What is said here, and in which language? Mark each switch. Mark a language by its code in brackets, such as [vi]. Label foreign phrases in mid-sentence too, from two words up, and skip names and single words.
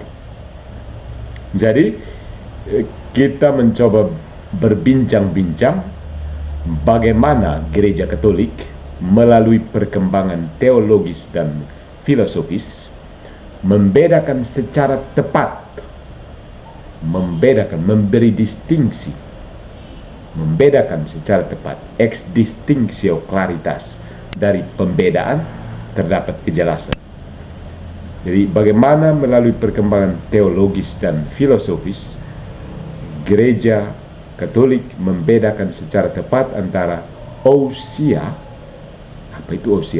[id] Jadi kita mencoba berbincang-bincang bagaimana gereja Katolik melalui perkembangan teologis dan filosofis membedakan secara tepat, memberi distingsi, membedakan secara tepat, [la] ex distinctio claritas, [id] dari pembedaan terdapat kejelasan. Jadi bagaimana melalui perkembangan teologis dan filosofis gereja Katolik membedakan secara tepat antara ousia, apa itu ousia?